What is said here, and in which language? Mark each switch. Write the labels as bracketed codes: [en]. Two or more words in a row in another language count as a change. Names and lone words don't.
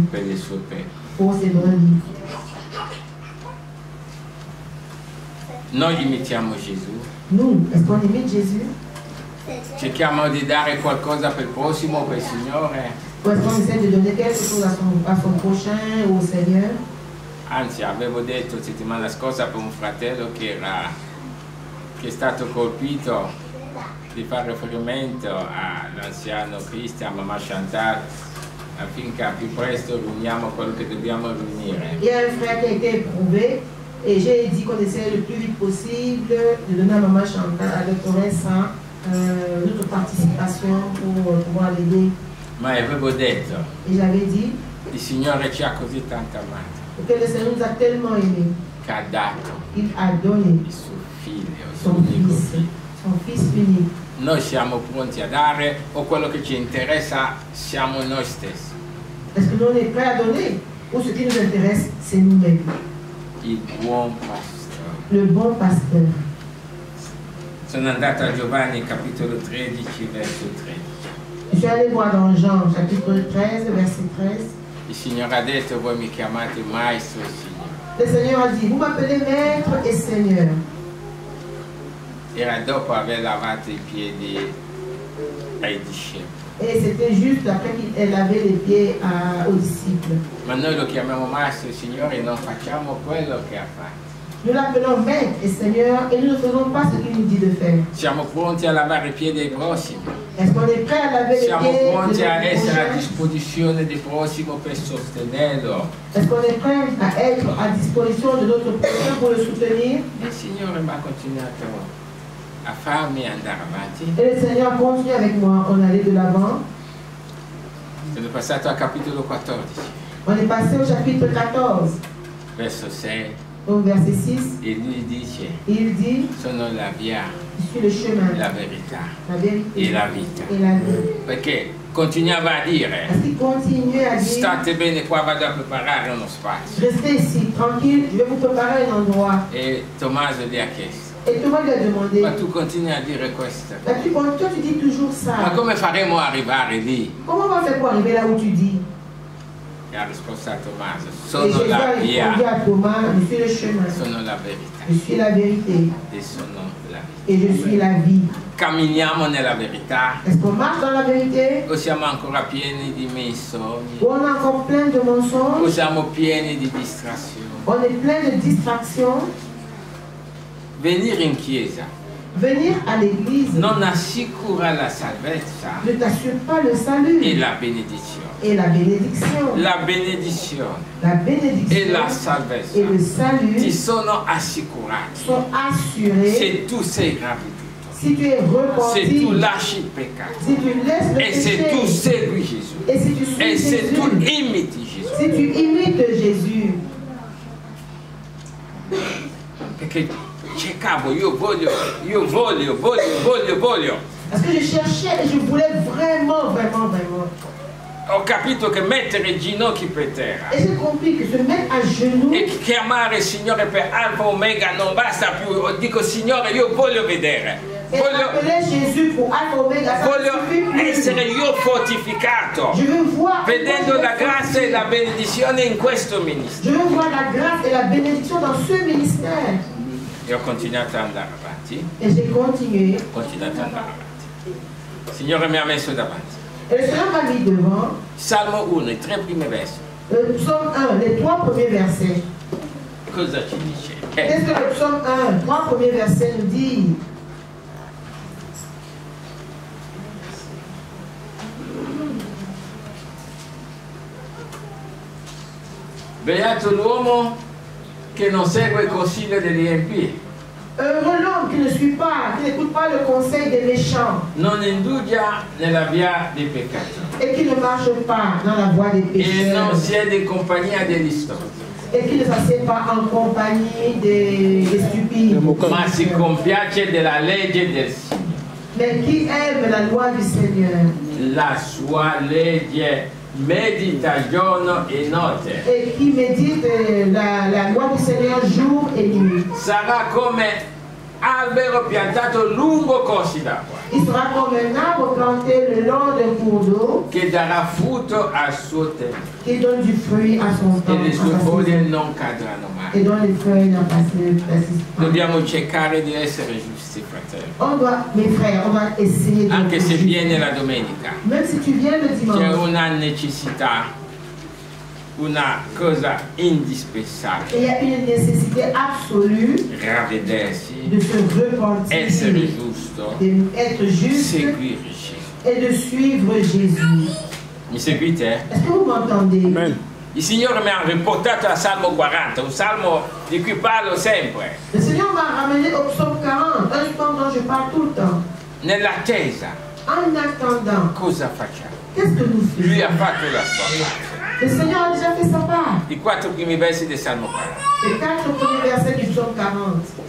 [it] per le sue pecore. [fr] pour ses brebis. [it] Noi imitiamo Gesù, [fr] Nous, est-ce qu'on imite Jésus? [it] cerchiamo di dare qualcosa per il prossimo, per il Signore. [fr] Ou est-ce qu'on essaie de donner quelque chose à son prochain ou au Seigneur? [it] Anzi, avevo detto settimana scorsa per un fratello che è stato colpito di fare riferimento all'anziano Cristian, mamma Chantal, affinché più presto riuniamo quello che dobbiamo riunire. [fr] Il y a un frère qui a été éprouvé et j'ai dit qu'on essaie le plus vite possible de donner à maman Chantal, à doctoresse, notre participation pour pouvoir l'aider. [it] Ma avevo detto, [fr] Et j'avais dit [it] il Signore ci ha così tanto amato, [fr] que le Seigneur nous a tellement aimés, [it] che ha dato [fr] il a donné [it] il suo figlio, il suo [fr] son [it] unico [fr] fils, [it] figlio. [fr] son fils unique. [it] Noi siamo pronti a dare o quello che ci interessa siamo noi stessi? [fr] Est-ce que nous on est prêts à donner ou ce qui nous intéresse, c'est nous-mêmes? [it] Il buon pastore. [fr] Le bon pasteur. [it] Sono andato a Giovanni capitolo 13 verso 13. [fr] Je suis allé voir dans Jean chapitre 13, verset 13. [it] Il Signore ha detto voi mi chiamate maestro e Signore. [fr] Le Seigneur a dit, vous m'appelez maître et Seigneur. [it] Era dopo aver lavato i piedi ai discepoli. [fr] Et c'était juste après qu'elle lavait les pieds aux disciples. [it] Ma noi lo chiamiamo maestro e Signore e non facciamo quello che ha fatto. [fr] Nous l'appelons maître et Seigneur et nous ne faisons pas ce qu'il nous dit de faire. [it] Siamo pronti a lavare i piedi ai prossimi. [fr] Est-ce qu'on est prêt à laver les [it] Siamo [fr] pieds [it] pronti a essere a [fr] prochains? [it] disposizione del prossimo per sostenerlo. [fr] Est-ce qu'on est prêt à être à disposition de notre prochain pour le soutenir? [it] Il Signore mi ha continuato a farmi andare avanti. [fr] Et le Seigneur continue avec moi. On allait de l'avant. [it] Sono passato al capitolo 14, [fr] On est passé au chapitre 14, [it] verso 6, [fr] au verset 6. [it] e lui dice, [fr] Il dit, [it] sono la via, [fr] je suis le chemin, [it] la verità [fr] la vérité [it] e la vita. [fr] et la vie. [it] Perché continuava a dire, [fr] Parce qu'il continue à dire, [it] state bene qua, vado a preparare uno spazio. [fr] restez ici, tranquille, je vais vous préparer un endroit. [it] E Tommaso gli ha chiesto, [fr] Et Thomas lui a demandé, [it] ma tu continui a dire questo? [fr] toi tu dis toujours [it] Ma [fr] ça. [it] come faremo a arrivare lì? [fr] Comment on va faire pour arriver là où tu dis? [it] E ha risposto a Tommaso, [fr] Et [it] sono [fr] Jésus a [it] la [fr] répondu [it] via, [fr] à Thomas, je suis le chemin, [it] sono la verità [fr] je suis la vérité [it] e sono la vita. [fr] et je suis la vie. [it] Camminiamo nella verità [fr] Est-ce qu'on marche dans la vérité? [it] o siamo ancora pieni di menzogni? [fr] Ou on est encore plein de [it] O [fr] mensonges? [it] siamo pieni di distrazioni? [fr] On est plein de distractions? [it] Venire in chiesa [fr] Venir à l'église [it] non assicura la salvezza [fr] ne t'assure pas le salut [it] e la benedizione. [fr] et la bénédiction. [it] La benedizione [fr] La [it] e [fr] bénédiction [it] la salvezza [fr] et le [it] ti [fr] salut [it] sono assicurati [fr] sont assurés [it] se tu sei ravveduto, [fr] si tu es [it] se [fr] repenti, [it] tu lasci il peccato [fr] si tu laisses le [it] e se tu [fr] péché [it] segui Gesù [fr] et si tu suis [it] e se tu [fr] Jésus, [it] imiti Gesù. [fr] si tu imites Jésus. [it] Perché cercavo, io voglio [fr] Parce que je cherchais et je voulais vraiment. [it] Ho capito che mettere i ginocchi per terra [fr] Et j'ai compris que se mettre à genoux [it] e chiamare il Signore per Alfa Omega non basta più. Dico, Signore, io voglio vedere, [fr] et appeler Jésus pour Alpha Omega, ça [it] voglio [fr] ne suffit plus. [it] essere io fortificato, [fr] Je veux voir [it] vedendo la grazia e la benedizione in questo ministero. [fr] Je veux voir la grâce et la bénédiction dans ce ministère. [it] E ho continuato ad andare avanti, [fr] Et j'ai continué. [it] Il Signore mi ha messo davanti. [fr] Et le Seigneur m'a mis devant. [it] Salmo 1, i 3 primi versi. [fr] Psaume 1, les 3 premiers versets. [it] Cosa ci dice? [fr] Qu'est-ce que le psaume 1, 3 premiers versets nous dit? [it] Beato l'uomo che non segue il consiglio degli empi. [fr] Heureux l'homme qui ne suit pas, qui n'écoute pas le conseil des méchants. [it] Non indugia nella via dei peccati. [fr] Et qui ne marche pas dans la voie des [it] E [fr] pécheurs. [it] non siede in compagnia degli storti. [fr] Et qui ne s'assied pas en compagnie des stupides. [it] Ma si compiace della legge del Signore. [fr] Mais qui aime la loi du Seigneur. [it] La sua legge medita giorno e notte. [fr] Et qui médite la loi du Seigneur jour et nuit. [it] Sarà come albero piantato lungo corsi d'acqua, [fr] Il sera comme un arbre planté le long d'un cours d'eau [it] che darà frutto al suo tempo [fr] qui donne du fruit à son temps. [it] e le sue [fr] à sa [it] foglie [fr] saison, [it] non cadranno [fr] et [it] mai. [fr] dont les feuilles n'en persistent pas. [it] Dobbiamo cercare di essere giusti, fratelli. [fr] On doit, mes frères, on va essayer de. [it] Anche se viene la domenica, [fr] Même si tu viens le [it] c'è [fr] dimanche, [it] una necessità, una cosa indispensabile: [fr] il y a une nécessité absolue [it] ravvedersi, [fr] de se repentir, [it] essere giusto, [fr] d'être juste [it] seguire Gesù. [fr] et de suivre Jésus. [it] Mi seguite? [fr] Est-ce que vous m'entendez? Amen. [it] Il Signore mi ha riportato al Salmo 40, un salmo di cui parlo sempre, [fr] Le Seigneur m'a ramené au psaume 40, un psaume dont je parle tout le temps. [it] nell'attesa. [fr] En attendant, [it] Cosa facciamo? [fr] qu'est-ce que nous [it] Lui ha [fr] faisons? [it] fatto la sua parte. [fr] Le Seigneur a déjà fait sa part. [it] I 4 primi versi del Salmo 40. [fr] Les 4 premiers versets du psaume 40.